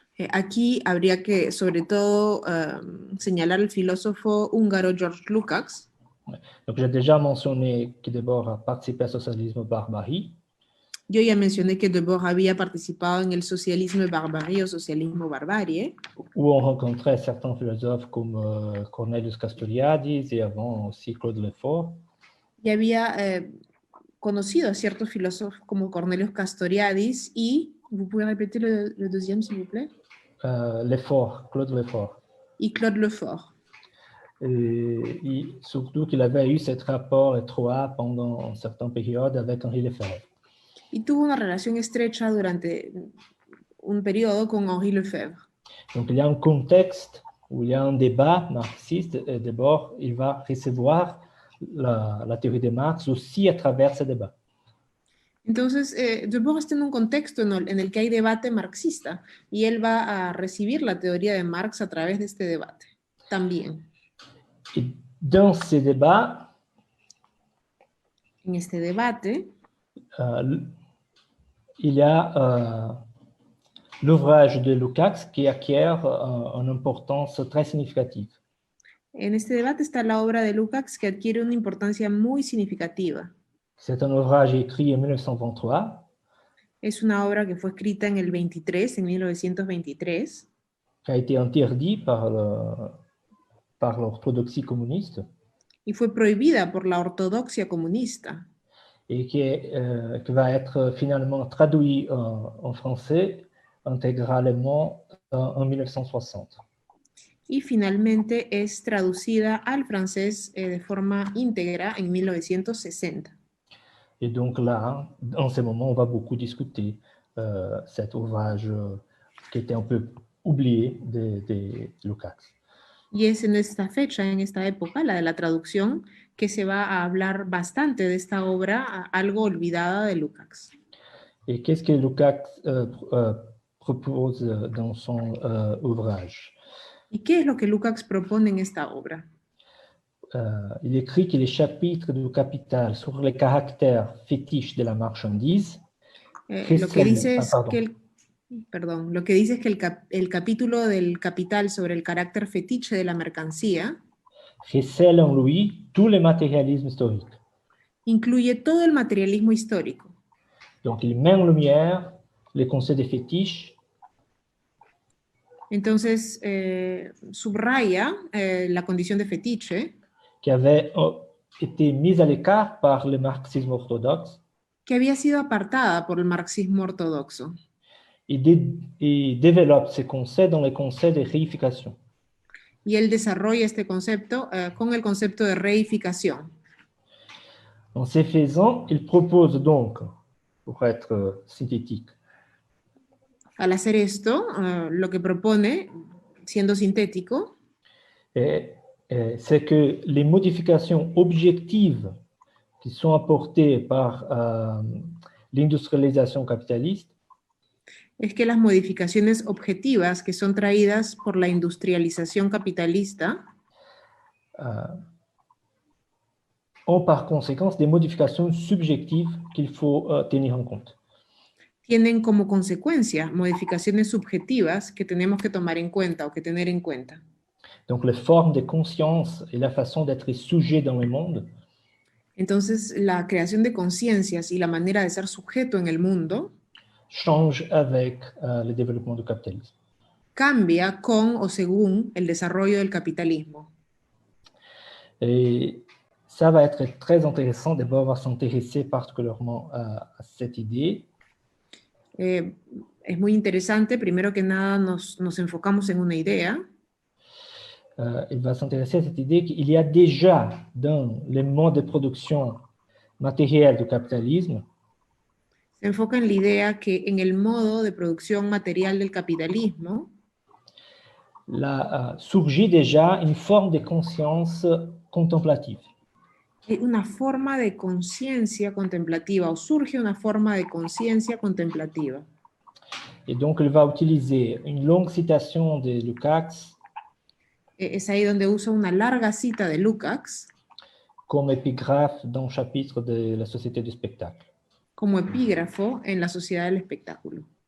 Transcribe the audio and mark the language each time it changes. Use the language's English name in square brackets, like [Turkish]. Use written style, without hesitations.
[Spanish] Aquí habría que, sobre todo, señalar al filósofo húngaro George Lukács. [French] Donc, j'ai déjà mentionné que Debord a participé au socialisme barbarie. [Spanish] Yo ya mencioné que Debord había participado en el socialismo barbarie o socialismo barbarie, [French] où on rencontrait certains philosophes comme Cornelius Castoriadis et avant aussi Claude Lefort. [Spanish] y había conocido a ciertos filósofos como Cornelius Castoriadis y, [French] ¿vous pouvez répéter le deuxième, s'il vous plaît? Lefort, Claude Lefort. [Spanish] Y Claude Lefort. [French] Et surtout qu'il avait eu ce rapport étroit pendant une certaine période avec Henri Lefebvre. [Spanish] Y tuvo una relación estrecha durante un periodo con Henri Lefebvre. [French] Donc il y a un contexte où il y a un débat marxiste et Debord, il va recevoir la théorie de Marx aussi à travers ce débat. [Spanish] Entonces, Debord está en un contexto en el que hay debate marxista y él va a recibir la teoría de Marx a través de este debate también. [French] Et dans ce débat, [Spanish] En este debate, [French] il y a l'ouvrage de Lukács qui acquiert une importance très significative. [Spanish] En este debate está la obra de Lukács que adquiere una importancia muy significativa. [French] C'est un ouvrage écrit en 1923. [Spanish] Es una obra que fue escrita en el 23, en 1923, [French] qui a été interdit par l'orthodoxie communiste [Spanish] y fue prohibida por la ortodoxia comunista, [French] et qui va être finalement traduit en français intégralement en 1960. [Spanish] y finalmente es traducida al francés de forma íntegra en 1960. [French] Et donc là, en ce moment, on va beaucoup discuter cet ouvrage qui était un peu oublié de Lukács. [Spanish] Y es en esta fecha, en esta época, la de la traducción, que se va a hablar bastante de esta obra, algo olvidada de Lukács. [French] Et qu'est-ce que Lukács propose dans son ouvrage? [Spanish] ¿Y qué es lo que Lukács propone en esta obra? [French] il écrit que les chapitres du Capital sur les caractères fétiches de la marchandise [Spanish] Lo que dice es [French] pardon. [Spanish] que lo que dice es que el capítulo del Capital sobre el carácter fetiche de la mercancía [French] Recèle en lui tout le matérialisme historique. [Spanish] incluye todo el materialismo histórico. [French] Donc, il met en lumière les concepts de fétiche. [Spanish] Entonces, subraya la condición de fetiche [French] Qui avait été mise à l'écart par le marxisme orthodoxe [Spanish] que había sido apartada por el marxismo ortodoxo [French] et développe ces concepts dans les concepts de réification. [Spanish] y él desarrolla este concepto con el concepto de reificación. [French] En ce faisant, il propose donc, pour être synthétique, [Spanish] Al hacer esto, lo que propone, siendo sintético, [French] c'est que les modifications objectives qui sont apportées par l'industrialisation capitaliste [Spanish] es que las modificaciones objetivas que son traídas por la industrialización capitalista [French] ont par conséquence des modifications subjectives qu'il faut tenir en compte. [Spanish] tienen como consecuencia modificaciones subjetivas que tenemos que tomar en cuenta o que tener en cuenta. [French] Donc, les formes de conscience et la façon d'être sujet dans le monde [Spanish] Entonces, la creación de conciencias y la manera de ser sujeto en el mundo [French] change avec le développement du capitalisme. [Spanish] cambia con o según el desarrollo del capitalismo. [French] Et ça va être très intéressant d'abord à s'intéresser particulièrement à cette idée. [Spanish] Es muy interesante, primero que nada nos enfocamos en una idea. [French] Il va s'intéresser à cette idée qu'il y a déjà dans les modes de production matérielle du capitalisme [Spanish] Se enfoca en la idea que en el modo de producción material del capitalismo [French] surgit déjà une forme de conscience contemplative. [Spanish] hay una forma de conciencia contemplativa o surge una forma de conciencia contemplativa. [French] Et donc, il va utiliser une longue citation de Lukács [Spanish] Es ahí donde usa una larga cita de Lukács [French] comme épigraphe dans le chapitre de la société du spectacle. [Spanish] como epígrafo en la sociedad del espectáculo.